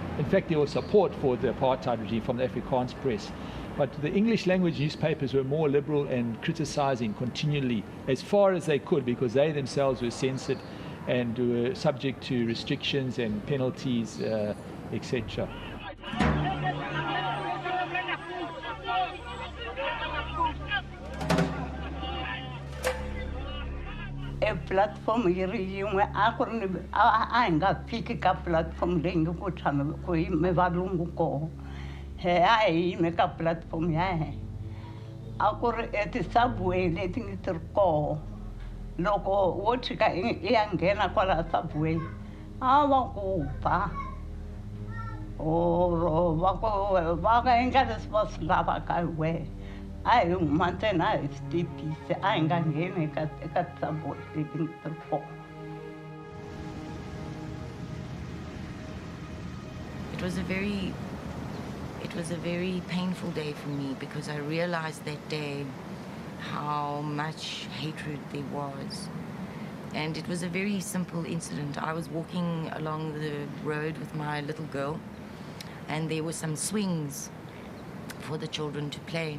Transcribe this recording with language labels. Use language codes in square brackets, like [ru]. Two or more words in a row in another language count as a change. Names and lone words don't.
[en] In fact, there was support for the apartheid regime from the Afrikaans press. But the English language newspapers were more liberal and criticizing continually as far as they could, because they themselves were censored and were subject to restrictions and penalties, etc. [ts] E platform yiri yin'we a ku ri a hi nga fiki ka platform leyi nge ku tshama ku yime valungu koho. He a hi yime ka platform ya he. A ku ri ti-subway leti nge ti ri koho. Loko wo tshika i ya nghena kwala subway, a va ku ba. Or va ka endla leswi va swi lavaka hi wehe. A hi huma ntsena a hi swi tepise, a hi nga ngheni eka subway leti nge ti ri koho. [en] It was a very painful day for me, because I realized that day how much hatred there was. And it was a very simple incident. I was walking along the road with my little girl, and there were some swings for the children to play.